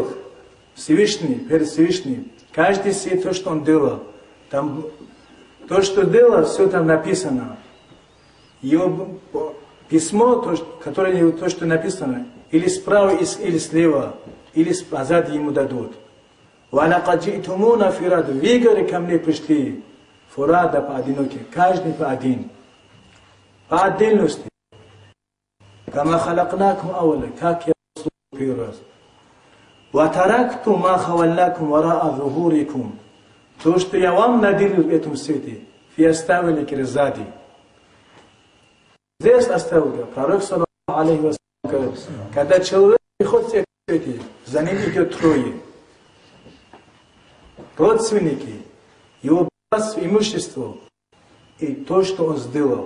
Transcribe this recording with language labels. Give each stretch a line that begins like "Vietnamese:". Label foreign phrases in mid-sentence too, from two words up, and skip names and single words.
Russian: Всевышний, перед Всевышним. Каждый сидит то, что он делал. Там, то, что делал, все там написано. Его письмо, то, что написано, или справа, или слева, или позади ему дадут.
Arabic: وَلَقَدْ جِئْتُمُونَ فِرَادًا.
Russian: Вы, говорит, ко мне пришли. Фурада поодиноке. Каждый по один. По отдельности.
Arabic: كما خلقناكم أول.
Russian: Как я вас первый раз.
Arabic: وَتَرَكْتُمْ مَا خَوَلَّاكُمْ وَرَاءَ ظُهُورِكُمْ.
Russian: То, что я вам наделил в этом свете, вы оставили сзади. Здесь оставил. Пророк,
Arabic: صلى الله عليه وسلم,
Russian: говорит, когда человек приходит в этом свете, за ним идет трое. Родственники, его богатство, имущество и то, что он сделал.